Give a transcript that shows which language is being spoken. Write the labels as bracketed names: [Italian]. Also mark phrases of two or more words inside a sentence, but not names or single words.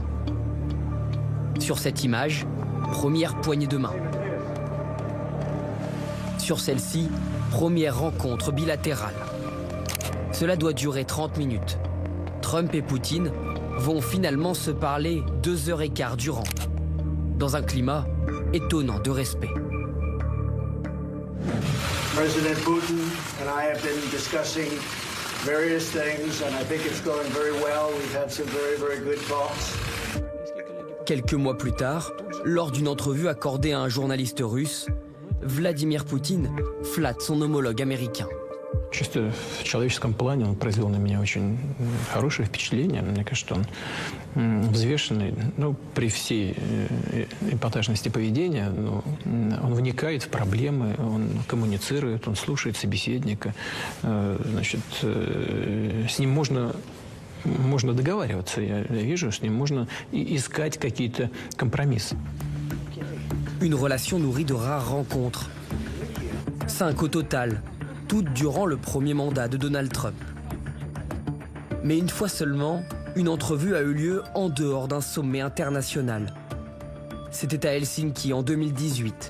[French] Sur cette image, première poignée de main. Sur celle-ci, première rencontre bilatérale. Cela doit durer 30 minutes. Trump et Poutine vont finalement se parler 2h15 durant, dans un climat étonnant de respect. [English] President Putin and I have been discussing various things and I think it's going very well. We've had some very good talks. [French] Quelques mois plus tard, lors d'une entrevue accordée à un journaliste russe, Vladimir Poutine flatte son homologue américain. [Russian] Чисто в человеческом плане он произвел на меня очень хорошее впечатление. Мне кажется, он взвешенный, ну, при всей эпатажности поведения, но он вникает в проблемы, он коммуницирует, он слушает собеседника. Значит, с ним можно договариваться. Я вижу, с ним можно искать какие-то компромиссы. [French] Une relation nourrie de rares rencontres. 5 au total, toutes durant le premier mandat de Donald Trump. Mais une fois seulement, une entrevue a eu lieu en dehors d'un sommet international. C'était à Helsinki en 2018.